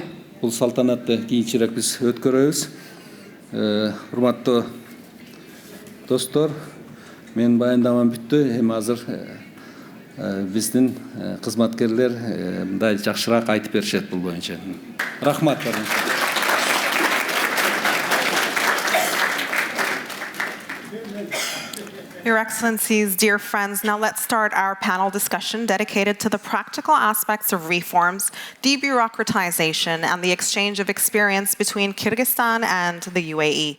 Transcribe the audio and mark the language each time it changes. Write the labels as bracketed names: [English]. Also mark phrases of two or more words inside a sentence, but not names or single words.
[Kyrgyz] Бул салтанатты кийинчерээк биз өткөрөбүз. Урматтуу достор, мен баяндамам бүттү. Эми азыр биздин кызматкерлер мындай жакшыраак айтып беришет бул боюнча. Рахмат. [English] Your Excellencies, dear friends, now let's start our panel discussion dedicated to the practical aspects of reforms, debureaucratization, and the exchange of experience between Kyrgyzstan and the UAE.